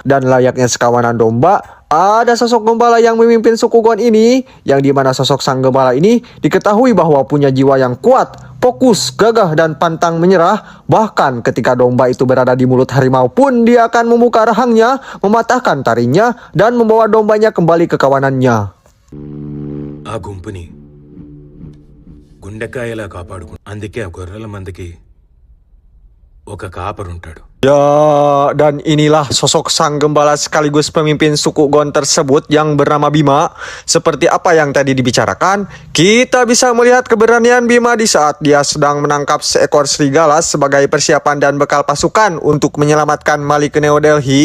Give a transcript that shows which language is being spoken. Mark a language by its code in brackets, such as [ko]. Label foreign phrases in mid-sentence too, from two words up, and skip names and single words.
[id] Dan layaknya sekawanan domba, ada sosok gembala yang memimpin suku Gon ini, yang dimana sosok sang gembala ini diketahui bahwa punya jiwa yang kuat, fokus, gagah, dan pantang menyerah. Bahkan ketika domba itu berada di mulut harimau pun dia akan membuka rahangnya, mematahkan taringnya, dan membawa dombanya kembali ke kawanannya. [te] ఆ గుంపుని గుండెకాయలా కాపాడుకు అందుకే ఆ గొర్రెల మందకి ఒక కాపరుంటాడు. [id] Ya, dan inilah sosok sang gembala sekaligus pemimpin suku Gon tersebut yang bernama Bima. Seperti apa yang tadi dibicarakan, kita bisa melihat keberanian Bima di saat dia sedang menangkap seekor serigala sebagai persiapan dan bekal pasukan untuk menyelamatkan Mali ke New Delhi.